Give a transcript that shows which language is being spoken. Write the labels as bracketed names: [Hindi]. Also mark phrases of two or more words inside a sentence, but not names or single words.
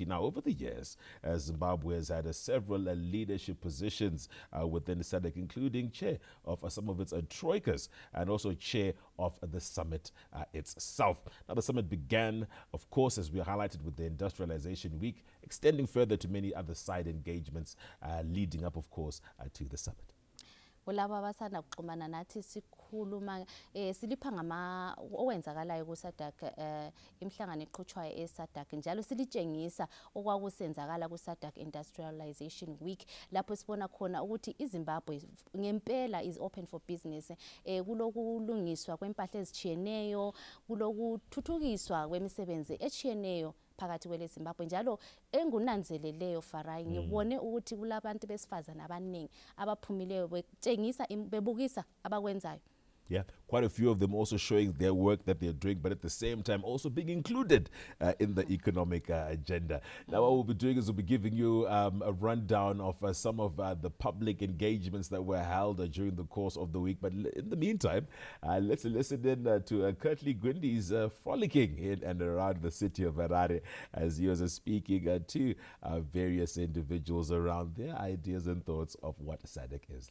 [English] Now, over the years, Zimbabwe has had several leadership positions within SADC, including chair of some of its troikas and also chair of the summit itself. Now, the summit began, of course, as we highlighted, with the Industrialization Week, extending further to many other side engagements leading up, of course, to the summit. [North Ndebele] Kulabo abasanda kuxhumana nathi sikhuluma silipha ngama owenzakalayo ku SADC imhlangano eqhutshwayo eSADC njalo silitshengisa okwakusenzakala ku SADC Industrialization Week lapho sibona khona ukuthi iZimbabwe ngempela [English] is open for business, [North Ndebele] kulokulungiswa kwempahla ezichiyeneyo, kulokuthuthukiswa kwemisebenzi echiyeneyo phakathi kwele Zimbabwe njalo engunanzeleleyo Farai ngibone ukuthi kulabantu besifazana abaningi abaphumileyo betshengisa bebukisa abakwenzayo. [English] Yeah, quite a few of them also showing their work that they're doing, but at the same time also being included in the economic agenda. Now, what we'll be doing is we'll be giving you a rundown of some of the public engagements that were held during the course of the week. But in the meantime, let's listen in to Kurtley Gwindy's frolicking in and around the city of Harare as he was speaking to various individuals around their ideas and thoughts of what SADC is.